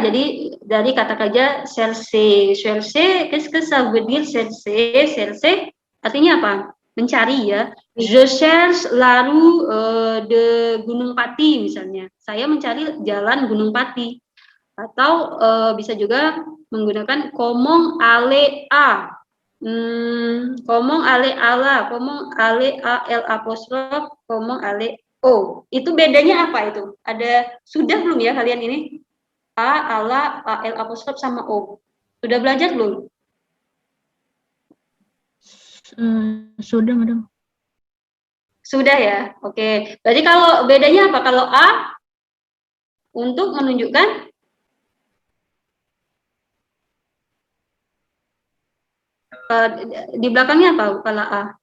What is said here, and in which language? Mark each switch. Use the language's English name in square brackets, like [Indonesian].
[Indonesian] Jadi dari kata kerja chercher. [French] Chercher, qu'est-ce que ça veut dire chercher? [Indonesian] Chercher artinya apa? Mencari ya. [French] Je cherche la rue de Gunung Pati [Indonesian] misalnya. Saya mencari jalan Gunung Pati. Atau bisa juga menggunakan [French] comment aller à. Comment aller à la, comment aller à L apostrophe, comment aller O. [Indonesian] Itu bedanya apa itu? Ada sudah belum ya kalian ini? A, ala, A, L apostrophe sama O. Sudah belajar belum? Sudah, Madam. Sudah ya? Oke. Berarti kalau bedanya apa? Kalau A untuk menunjukkan di belakangnya apa kalau A?